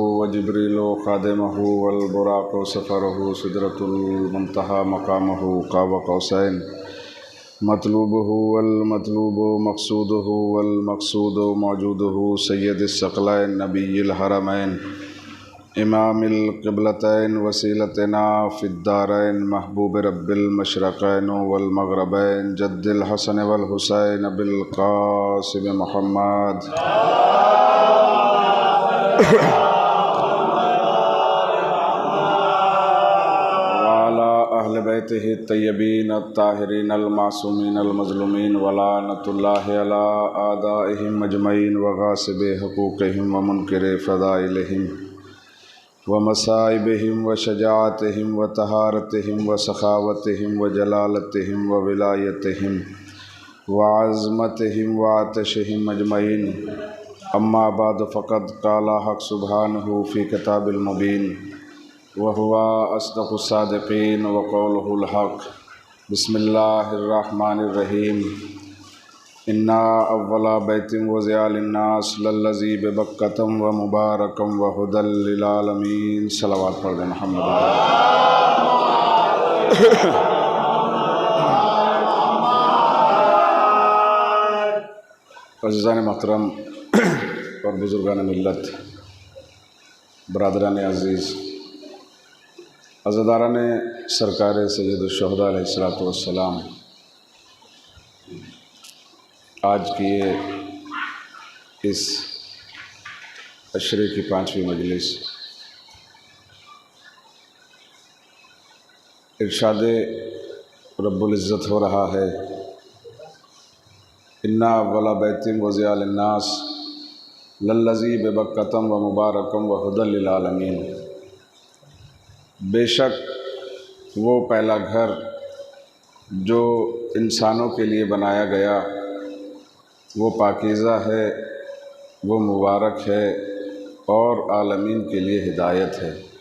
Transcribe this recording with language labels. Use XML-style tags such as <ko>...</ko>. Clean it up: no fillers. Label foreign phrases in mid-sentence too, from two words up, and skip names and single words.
<ar>وجبريل خادمه والبراق سفره سدرة المنتهى مقامه قاب قوسين مطلوبه والمطلوب مقصوده والمقصود موجوده سيد الثقلين نبي الحرمين إمام القبلتين وسيلتنا في الدارين محبوب رب المشرقين والمغربين جد الحسن والحسين بالقاسم محمد وعلى أهل بيته الطيبين الطاهرين المعصومين المظلومين ولعنة الله على أعدائهم أجمعين وغاصبي حقوقهم ومنكري فضائلهم ومصائبهم وشجاعتهم وطهارتهم وسخاوتهم وجلالتهم وولايتهم وعظمتهم وآتشهم أجمعين. أما بعد فقد قال الحق سبحانه في كتاب المبين وهو أصدق الصادقين وقوله الحق. بسم الله الرحمن الرحيم۔ إن أول بيت وضع للناس للذي ببكة مباركا وهدى للعالمين.</ar> <ur>صلوات پڑھ دیں محمد. عزیزان محترم اور بزرگان ملت، برادران عزیز، عزاداران سرکار سید الشہداء علیہ الصلاۃ والسلام, آج کی اس عشرے کی 5ویں مجلس ارشاد رب العزت ہو رہا ہے.</ur> <ar>إن أول بيت وضع للناس للذي ببكة مباركا وهدى للعالمين.</ar> <ur>بے شک وہ پہلا گھر جو انسانوں کے لیے بنایا گیا وہ پاکیزہ ہے، وہ مبارک ہے اور عالمین کے لیے ہدایت ہے.</ur>